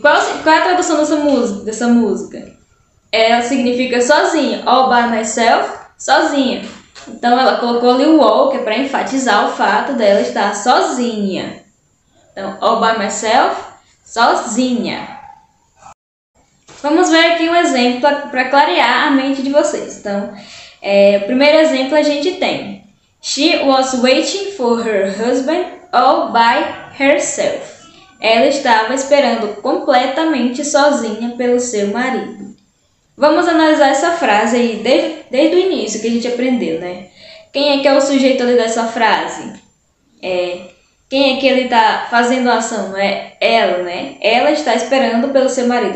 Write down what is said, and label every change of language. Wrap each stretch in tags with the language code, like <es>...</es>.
<pt>Qual é a tradução dessa música? Ela significa sozinha,</pt> <en>all by myself,</en> <pt>sozinha. Então ela colocou ali o all, que é para enfatizar o fato dela estar sozinha. Então,</pt> <en>all by myself,</en> <pt>sozinha. Vamos ver aqui um exemplo para clarear a mente de vocês. Então, o primeiro exemplo a gente tem:</pt> <en>She was waiting for her husband all by herself.</en> <pt>Ela estava esperando completamente sozinha pelo seu marido. Vamos analisar essa frase aí desde o início que a gente aprendeu, né? Quem é o sujeito ali dessa frase? Quem é que ele está fazendo a ação? É ela, né? Ela está esperando pelo seu marido.</pt>